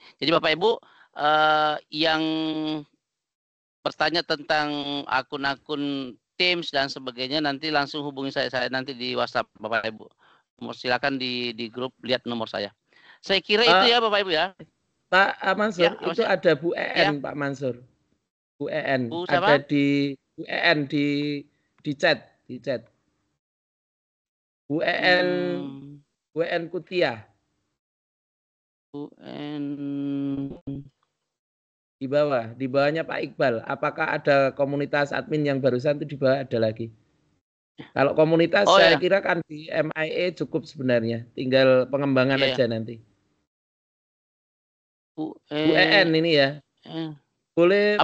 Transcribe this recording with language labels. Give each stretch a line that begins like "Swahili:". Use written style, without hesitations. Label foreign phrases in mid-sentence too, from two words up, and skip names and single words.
Indonesian: Jadi Bapak Ibu yang bertanya tentang akun-akun Teams dan sebagainya, nanti langsung hubungi saya nanti di WhatsApp Bapak Ibu. Silakan di grup lihat nomor saya. Saya kira itu ya Bapak Ibu ya. Pak Mansur, ya, itu ada Bu EN ya. Pak Mansur. Bu EN ada di Bu EN di chat, Bu EN Bu EN Kutia. Bu EN di bawahnya Pak Iqbal. Apakah ada komunitas admin yang barusan itu di bawah ada lagi? Kalau komunitas saya kira kan di MIA cukup sebenarnya, tinggal pengembangan aja nanti. Bu EN ini ya. Boleh